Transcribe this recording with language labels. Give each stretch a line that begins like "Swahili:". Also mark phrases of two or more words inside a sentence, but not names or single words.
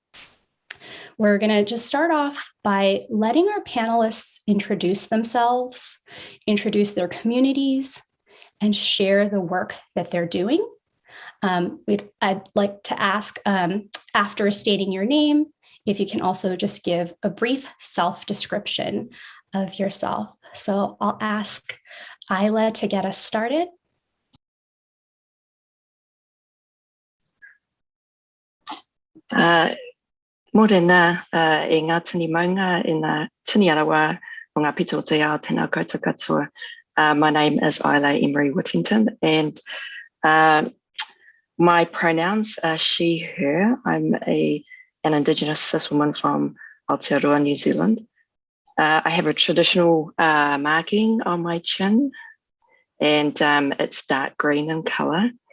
English: We're going to just start off by letting our panelists introduce themselves, introduce their communities, and share the work that they're doing. I'd like to ask, after stating your name, if you can also just give a brief self-description of yourself. So I'll ask Isla to get us started.
Māori: Morena e ngā tini maunga e ngā tini arawa o ngā pito te ao tēnā koutou katoa.
English: My name is Isla Emery Whittington, and my pronouns are she, her. I'm an Indigenous cis woman from Aotearoa, New Zealand. I have a traditional marking on my chin, and it's dark green in colour.